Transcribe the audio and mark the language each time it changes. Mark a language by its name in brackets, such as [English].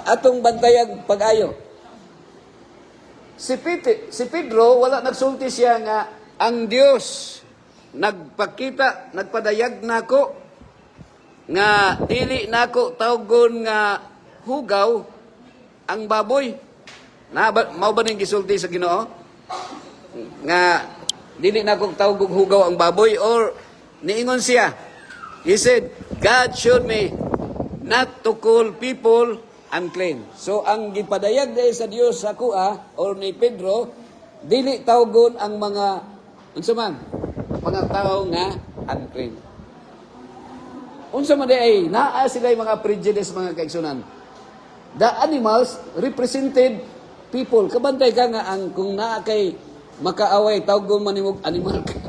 [Cebuano] Atong bantayag pag-ayo. Si Pedro, wala nagsulti siya nga, ang Dios nagpakita, nagpadayag nako nga dili nako tawgon nga hugaw ang baboy. Mao ba ning gisulti sa Ginoo? Nga dili nako tawgon hugaw ang baboy, or niingon siya. [English] He said, God showed me not to call people unclean. [Cebuano] So ang gipadayag dahil sa Dios sa kuha or ni Pedro, dili tawgon ang mga unsa man mga tao nga unclean. Unsa man ay naa sila mga prejudice mga kaigsunan. [English] The animals represented people. [Cebuano] Kabantay ka nga ang kung naa kay makaaway tawgon man nimog animal ka.